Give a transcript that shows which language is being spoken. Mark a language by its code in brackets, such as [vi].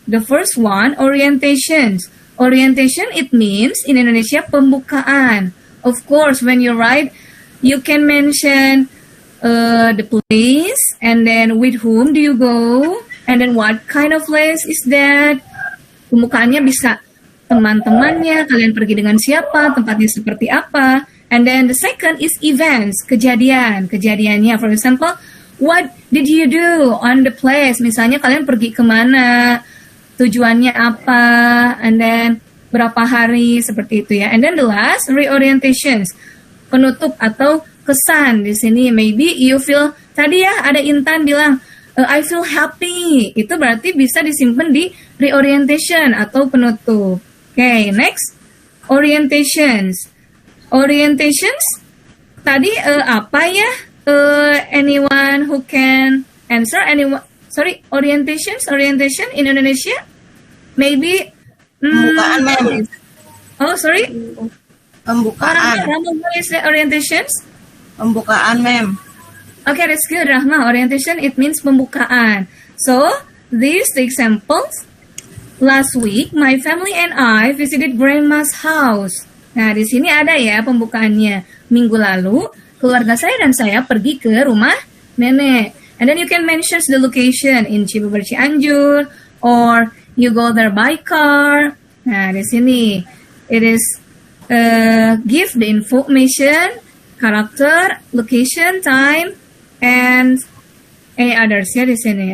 [en] The first one, orientations. Orientation, it means in Indonesia pembukaan. Of course, when you write, you can mention the place, and then with whom do you go, and then what kind of place is that. [id] Pembukaannya bisa teman-temannya, kalian pergi dengan siapa, tempatnya seperti apa. [en] And then the second is events, kejadiannya. For example, what did you do on the place? [id] Misalnya kalian pergi kemana, tujuannya apa, and then berapa hari, seperti itu ya. [en] And then the last, reorientations, [id] penutup atau kesan di sini. [en] Maybe you feel, [id] tadi ya ada Intan bilang, [en] I feel happy. [id] Itu berarti bisa disimpan di reorientation atau penutup. [en] Okay, next, orientations. Orientations, [id] tadi apa ya? [en] Anyone who can answer? Orientation in Indonesia? Maybe. [id] Pembukaan, ma'am. [en] Oh, sorry. [id] Pembukaan. [en] Rahma, what is the orientations? [id] Pembukaan, ma'am. [en] Okay, that's good, Rahma. Orientation, it means pembukaan. So, these the examples. Last week, my family and I visited grandma's house. Nah, di sini [id] ada ya pembukaannya. Minggu lalu, keluarga saya dan saya pergi ke rumah nenek. [en] And then you can mention the location in Cibubur Cianjur, or you go there by car. [id] Nah, di sini [en] it is give the information, character, location, time, and any others [id] ya di sini.